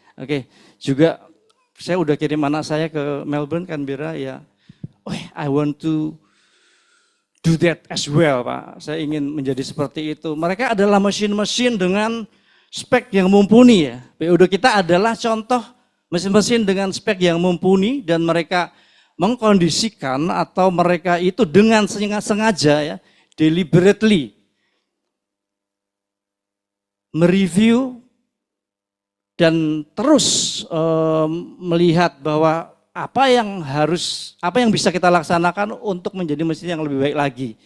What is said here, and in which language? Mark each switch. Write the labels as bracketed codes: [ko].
[id] Oke, juga saya udah kirim anak saya ke Melbourne, Canberra ya. [en] Oh, I want to do that as well Pak. [id] Saya ingin menjadi seperti itu. Mereka adalah mesin-mesin dengan spek yang mumpuni ya. PUD kita adalah contoh mesin-mesin dengan spek yang mumpuni dan mereka mengkondisikan atau mereka itu dengan sengaja ya, deliberately mereview dan terus melihat bahwa apa yang bisa kita laksanakan untuk menjadi mesin yang lebih baik lagi.